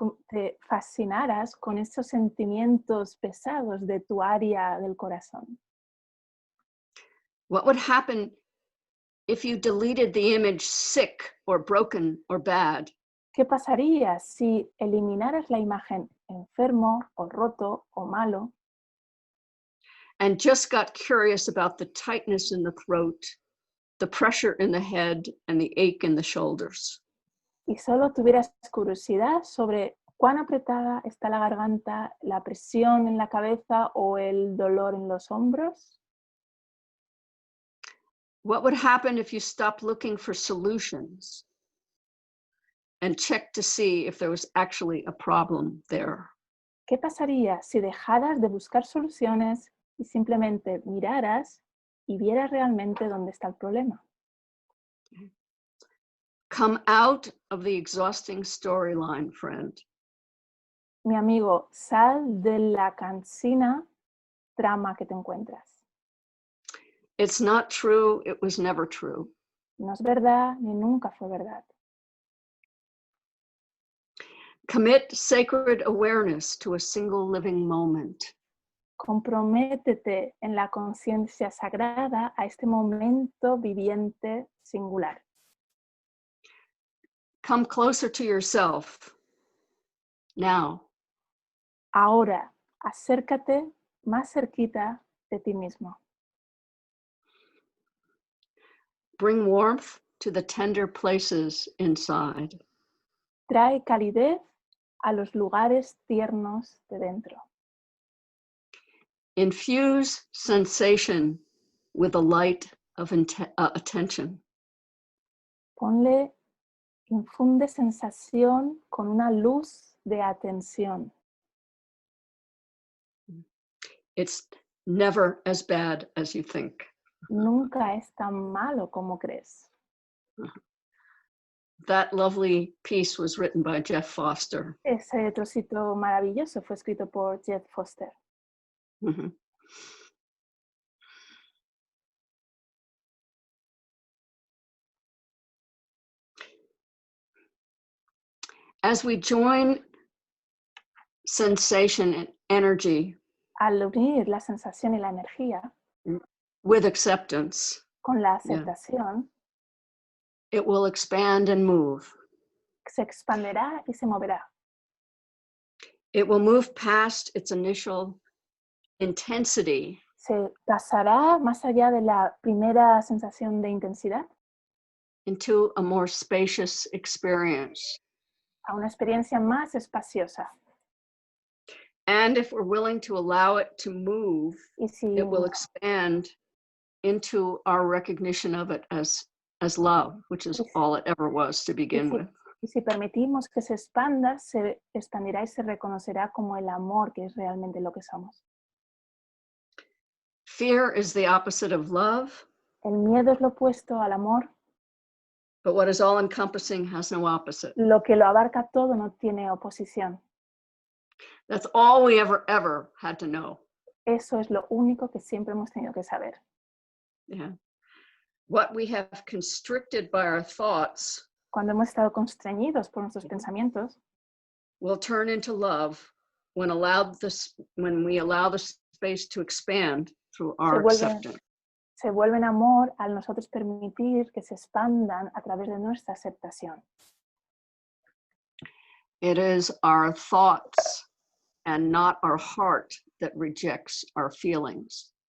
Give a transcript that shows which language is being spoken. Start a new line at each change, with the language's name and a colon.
Spanish: te fascinaras con esos sentimientos pesados de tu área del corazón.
English: what would happen if you deleted the image sick or broken or bad
Spanish: ¿Qué pasaría si eliminaras la imagen enfermo o roto o malo
English: and just got curious about the tightness in the throat, the pressure in the head, and the ache in the shoulders?
Spanish: y solo tuvieras curiosidad sobre cuán apretada está la garganta, la presión en la cabeza o el dolor en los hombros?
English: What would happen if you stopped looking for solutions and checked to see if there was actually a problem there?
Spanish: ¿Qué pasaría si dejaras de buscar soluciones y simplemente miraras y vieras realmente dónde está el problema?
English: Come out of the exhausting storyline, friend.
Spanish: Mi amigo, sal de la cansina trama que te encuentras.
English: It's not true. It was never true.
Spanish: No es verdad ni nunca fue verdad.
English: Commit sacred awareness to a single living moment.
Spanish: Comprométete en la conciencia sagrada a este momento viviente singular.
English: Come closer to yourself now.
Spanish: Ahora, acércate más cerquita de ti mismo.
English: Bring warmth to the tender places inside.
Spanish: Trae calidez a los lugares tiernos de dentro.
English: Infuse sensation with the light of attention.
Spanish: Infunde sensación con una luz de atención.
English: It's never as bad as you think.
Spanish: Nunca es tan malo como crees.
English: That lovely piece was written by Jeff Foster.
Spanish: Ese trocito maravilloso fue escrito por Jeff Foster. Mm-hmm.
English: As we join sensation and energy
Spanish: Al unir la sensación y la energía
English: with acceptance,
Spanish: con la aceptación,
English: it will expand and move.
Spanish: se expanderá y se moverá.
English: It will move past its initial intensity
Spanish: Se pasará más allá de la primera sensación de intensidad
English: into a more spacious experience.
Spanish: a una experiencia más espaciosa.
English: And if we're willing to allow it to move,
Spanish: Y si,
English: it will expand into our recognition of it as love, which is all it ever was to begin with.
Spanish: Y si permitimos que se expanda, se expandirá y se reconocerá como el amor, que es realmente lo que somos.
English: Fear is the opposite of love.
Spanish: El miedo es lo opuesto al amor.
English: But what is all-encompassing has no opposite.
Spanish: Lo que lo abarca todo no tiene oposición.
English: That's all we ever had to know.
Spanish: Eso es lo único que siempre hemos tenido que saber. Yeah.
English: What we have constricted by our thoughts
Spanish: Cuando hemos estado constreñidos por nuestros pensamientos,
English: will turn into love when we allow the space to expand through our acceptance.
Spanish: Se vuelven amor al nosotros permitir que se expandan a través de nuestra aceptación.
English: It is our thoughts and not our heart that rejects our feelings.